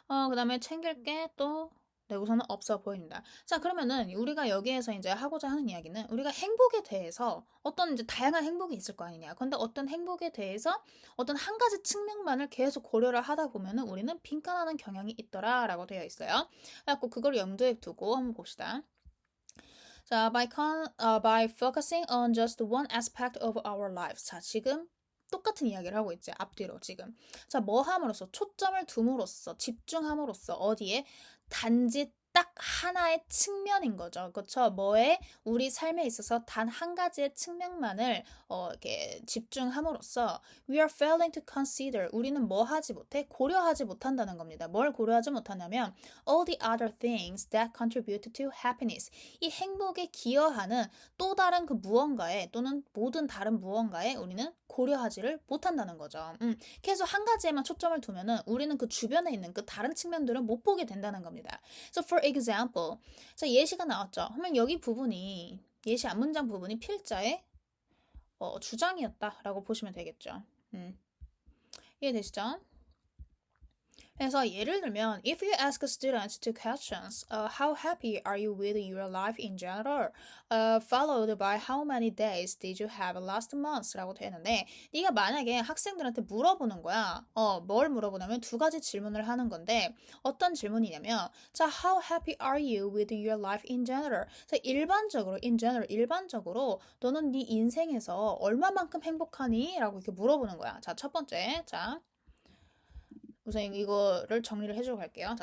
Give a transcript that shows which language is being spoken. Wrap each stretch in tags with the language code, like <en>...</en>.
<ko>그다음에 챙길 게또 네, 우선은 없어 보입니다. 자, 그러면은 우리가 여기에서 이제 하고자 하는 이야기는 우리가 행복에 대해서 어떤 이제 다양한 행복이 있을 거 아니냐. 근데 어떤 행복에 대해서 어떤 한 가지 측면만을 계속 고려를 하다 보면은 우리는 빈칸하는 경향이 있더라라고 되어 있어요. 그래갖고 그걸 염두에 두고 한번 봅시다.</ko> <en>자, by focusing on just one aspect of our lives.</en> <ko>자, 지금 똑같은 이야기를 하고 있지. 앞뒤로 지금. 자, 뭐 함으로써 초점을 둠으로써 집중함으로써 어디에 단지 딱 하나의 측면인 거죠. 그렇죠? 뭐에 우리 삶에 있어서 단 한 가지의 측면만을 이렇게 집중함으로써</ko> <en>we are failing to consider</en> <ko>우리는 뭐 하지 못해? 고려하지 못한다는 겁니다. 뭘 고려하지 못하냐면</ko> <en>all the other things that contribute to happiness</en> <ko>이 행복에 기여하는 또 다른 그 무언가에 또는 모든 다른 무언가에 우리는 고려하지를 못한다는 거죠. 계속 한 가지에만 초점을 두면은 우리는 그 주변에 있는 그 다른 측면들은 못 보게 된다는 겁니다.</ko> <en>So for example,</en> <ko>자 예시가 나왔죠. 그러면 여기 부분이 예시 앞문장 부분이 필자의 주장이었다라고 보시면 되겠죠. 이해되시죠?</ko> <en>그래서 예를 들면 if you ask students two questions, how happy are you with your life in general, followed by how many days did you have last month?</en> <ko>라고 되는데 네가 만약에 학생들한테 물어보는 거야. 뭘 물어보냐면 두 가지 질문을 하는 건데 어떤 질문이냐면 자</ko> <en>how happy are you with your life in general?</en> <ko>자 일반적으로 in general 일반적으로 너는 네 인생에서 얼마만큼 행복하니? 라고 이렇게 물어보는 거야. 자 첫 번째 자 우선 이거를 정리를 해주고 갈게요.</ko>